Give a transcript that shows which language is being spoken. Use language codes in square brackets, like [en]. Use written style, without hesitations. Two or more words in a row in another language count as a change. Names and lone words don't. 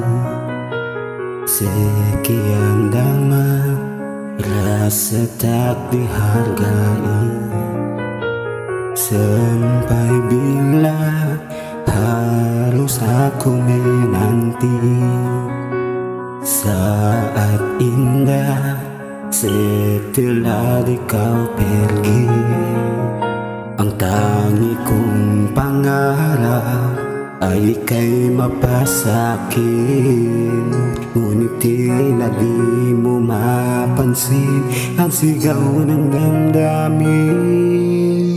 [ms] Sekian lama rasa tak dihargai. Sampai bila harus aku menanti saat indah setelah kau pergi. [tl] Ang tangi kong pangarap ay ika'y mapasakin, ngunit tila di mo mapansin ang sigaw ng damdamin.